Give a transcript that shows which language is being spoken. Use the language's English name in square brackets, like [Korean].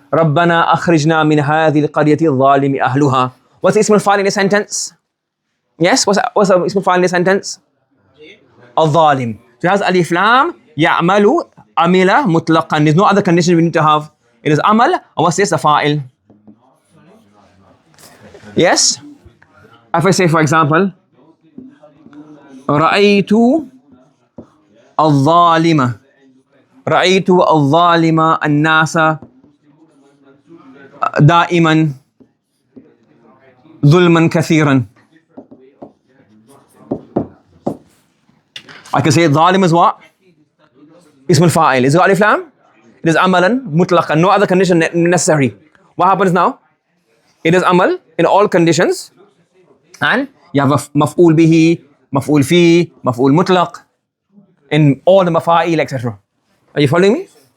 [Arabic] رَبَّنَا أَخْرِجْنَا مِنْ هَذِهِ الْقَرْيَةِ الظَّالِمِ أَهْلُهَا. [English] What's the ismul fa'il in the sentence? Yes? What's the ismul fa'il in the sentence? Al-Zalim. So it has alif lam, ya'malu, amila, mutlaqan. There's no other condition we need to have. It is amal, and what's this? The fa'il. Yes? If I say, for example, [Arabic] رَأَيْتُ الظَّالِمَ رأيت الظالم الناس دائما ظلما كثيرا. [English] I can say ظالم is what? اسم الفاعل. Is it alif lam? It is amalan mutlaqan. No other condition necessary. What happens now? It is amal in all conditions, and you have a maf'ul bihi, maf'ul fi, maf'ul mutlaq in all the mafa'il, etc. Are you following me?